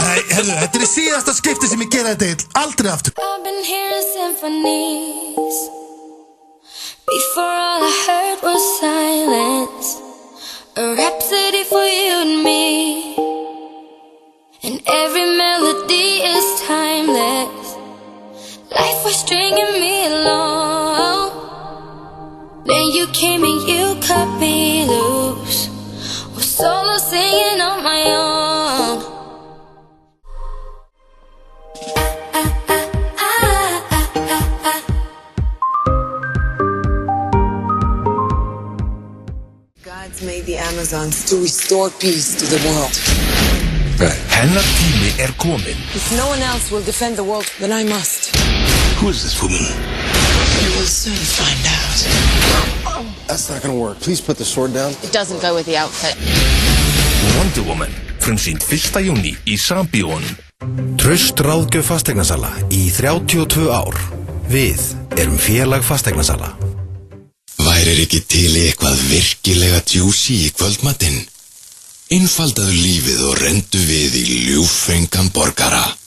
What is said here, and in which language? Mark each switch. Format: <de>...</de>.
<is>Herðu, þetta síðasta skipti sem ég gera þetta aldrei aftur.</is> <en>I've been hearing symphonies. Before all I heard was silence. A rhapsody for you and me. And every melody is timeless. Life was stringing me along. Then you came and you cut me loose. Was solo singing on my own. God's made the Amazons to restore peace to the world.</en> <is>Hennar tími komin.</is> <en>If no one else will defend the world, then I must. Who is this woman? You will soon find out. That's not gonna work. Please put the sword down. It doesn't go with the outfit.</en> <is>Wonder Woman, frumsýnd 1. júní í Sambíónum. Traust ráðgjöf fasteignasala í 32 ár. Við erum félag fasteignasala. Værir ekki til eitthvað virkilega juicy í kvöldmatinn? Einfaldaðu lífið og rendu við í ljúffengan borgara.</is>